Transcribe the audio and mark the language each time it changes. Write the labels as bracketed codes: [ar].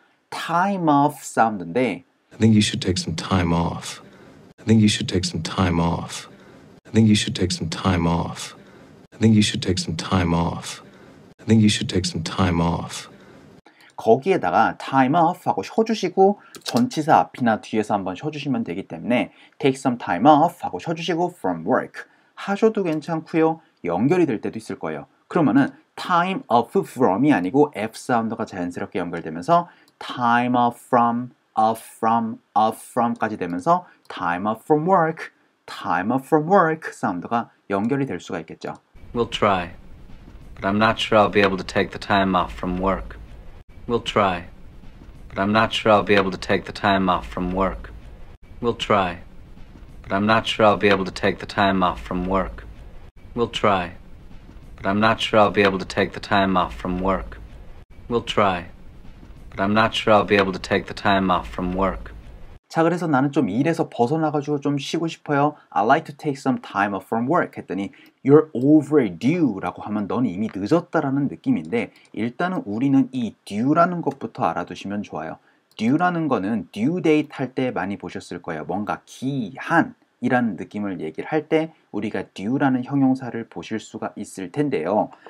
[en] time off 사운드인데 I think you should take some time off. I think you should take some time off. I think you should take some time off. I think you should take some time off. I think you should take some time off. [ko] 거기에다가 time off 하고 쉬어주시고 전치사 앞이나 뒤에서 한번 쉬어주시면 되기 때문에 [en] take some time off [ko] 하고 쉬어주시고 from work 하셔도 괜찮고요. 연결이 될 때도 있을 거예요. 그러면은 time off from이 아니고 F 사운드가 자연스럽게 연결되면서 time off from, off from, off from까지 되면서 [en] time off from work, [ko] time off from work 사운드가 연결이 될 수가 있겠죠. [en] We'll try, but I'm not sure I'll be able to take the time off from work. We'll try, but I'm not sure I'll be able to take the time off from work. We'll try, but I'm not sure I'll be able to take the time off from work. We'll try, but I'm not sure I'll be able to take the time off from work. We'll try, but I'm not sure I'll be able to take the time off from work. [ko] 자, 그래서 나는 좀 일에서 벗어나가지고 좀 쉬고 싶어요. [en] I'd like to take some time off from work [ko] 했더니 [en] You're overdue [ko] 라고 하면 넌 이미 늦었다라는 느낌인데 일단은 우리는 이 due라는 것부터 알아두시면 좋아요. due라는 거는 due date 할 때 많이 보셨을 거예요. 뭔가 기한이라는 느낌을 얘기를 할 때 우리가 due라는 형용사를 보실 수가 있을 텐데요.